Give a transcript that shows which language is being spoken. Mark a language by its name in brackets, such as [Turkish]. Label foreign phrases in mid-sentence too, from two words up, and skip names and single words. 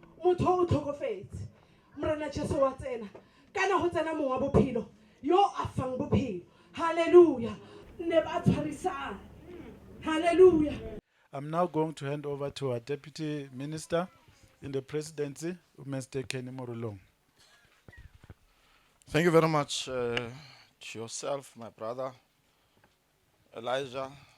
[Southern Sotho] motho o tlhokofetse morena Jesu wa tsena kana ho tsena mong wa bophelo yo a fang bophelo. Hallelujah. Ne ba tshwarisana. Hallelujah. [English] I'm now going to hand over to our Deputy Minister in the Presidency, Mr. Morolong. Thank you very much to yourself, my brother, Elijah.